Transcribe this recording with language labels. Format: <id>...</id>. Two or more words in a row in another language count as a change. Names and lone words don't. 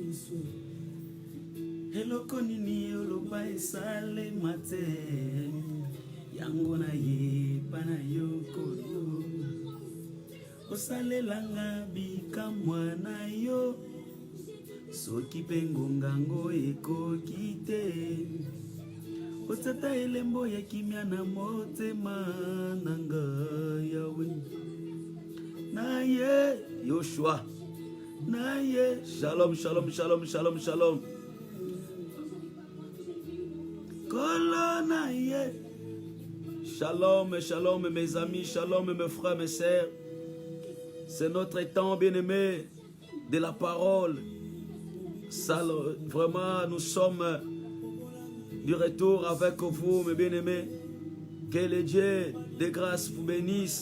<ln>eloko nini oloba esalema te yango nayeba na yo kolo osalelanga bikamwa na yo soki mpe ngongango ekoki te otata elembo ya kimia na motema na ngai yawe naye Yoshua naye</ln> <he>שלום שלום שלום שלום shalom</he> <ln>kolo naye</ln> <he>שלום שלום</he> <fr>mes amis,</fr> <he>shalom</he> <fr>mes frères, mes sœurs. C'est notre temps bien-aimé de la parole. Vraiment, nous sommes du retour avec vous, mes bien-aimés. Que le Dieu de grâce vous bénisse.</fr>